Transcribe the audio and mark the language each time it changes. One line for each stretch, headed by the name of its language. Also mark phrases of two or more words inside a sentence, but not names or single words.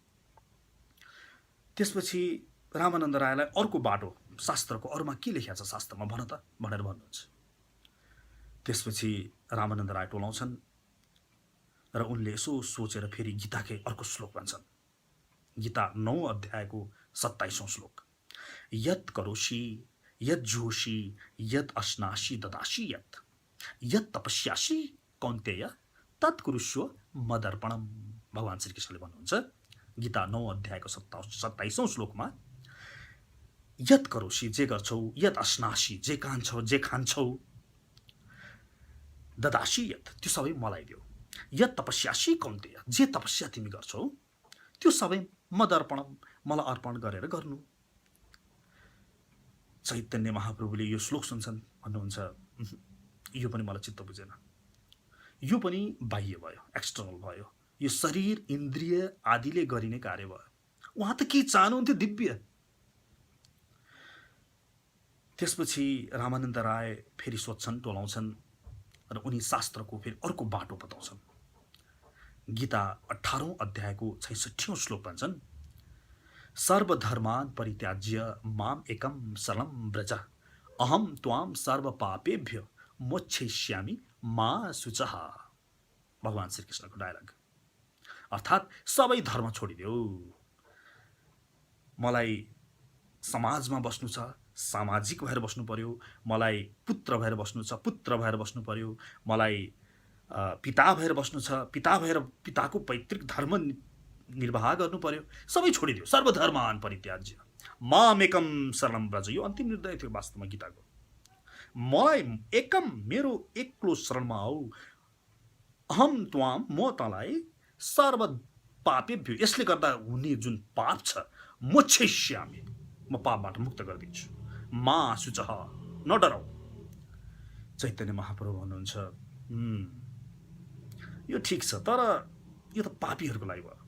Nepali: त्यसपछि रामानन्द रायलाई अर्को बाटो, शास्त्रको अरूमा के लेखिएको छ शास्त्रमा भन त भनेर भन्नुहुन्छ। त्यसपछि रामानन्द राय टोलाउँछन् र उनले यसो सोचेर फेरि गीताकै अर्को श्लोक भन्छन्। गीता 9 अध्यायको 27औं श्लोक,
Sanskrit: यत् करोषि यत् जोषि यत् अश्नासि ददासि यत् तपस्यासि कौन्तेय तत् कुरुष्व मदर्पणम।
Nepali: भगवान् श्रीकृष्णले भन्नुहुन्छ गीता 9 अध्यायको 27औं श्लोकमा,
Sanskrit: यत् करोषि,
Nepali: जे गर्छौ,
Sanskrit: यत् अश्नासि,
Nepali: जे कान्छौ, जे खान्छौ,
Sanskrit: ददासि यत्,
Nepali: त्यो सबै मलाई देऊ,
Sanskrit: यत् तपस्यासि कौन्तेय,
Nepali: जे तपस्या तिमी गर्छौ त्यो सबै मदर्पणम, मलाई अर्पण गरेर गर्नु। चैतन्य महाप्रभुले यो श्लोक सुन्छन्, भन्नुहुन्छ यो पनि मलाई चित्त बुझेन, यो पनि बाह्य भयो, एक्सटर्नल भयो, यो शरीर इन्द्रिय आदिले गरिने कार्य भयो। उहाँ त के चाहनुहुन्थ्यो? दिव्य। त्यसपछि रामानन्द राय फेरि सोध्छन्, टोलाउँछन् र उनी शास्त्रको फेरि अर्को बाटो बताउँछन्। गीता 18औं अध्यायको 66औं श्लोक भन्छन्,
Sanskrit: सर्वधर्मान् परित्याज्य माम एकम शरणं व्रज, अहम त्वाम सर्व पापेभ्य मोक्षयिष्यामि मा शुचः।
Nepali: भगवान् श्रीकृष्णको डायलग। अर्थात् सबै धर्म छोडिदेऊ, मलाई समाजमा बस्नु छ, सामाजिक भएर बस्नु पर्यो, मलाई पुत्र भएर बस्नु छ, पुत्र भएर बस्नु पर्यो, मलाई पिता भएर बस्नु छ, पिता भएर पिताको पैतृक धर्म निर्वाह गर्नु पर्यो, सबै छोडिदियो,
Sanskrit: सर्वधर्मान परित्याज्य। मामेकम शरणम व्रज।
Nepali: यो अन्तिम निर्णय थियो वास्तवमा गीताको। मलाई एकम, मेरो एक्लो शरणमा आऊ।
Sanskrit: अहम त्वाम,
Nepali: म तँलाई
Sanskrit: सर्व पापेभ्यो,
Nepali: यसले गर्दा हुने जुन पाप छ, मोक्षयिष्यामि, म पापबाट मुक्त गरिदिन्छु।
Sanskrit: मा शुचः, नडराऊ।
Nepali: चैतन्य महाप्रभु भन्नुहुन्छ यो ठिक छ, तर यो त पापीहरूको लागि भयो।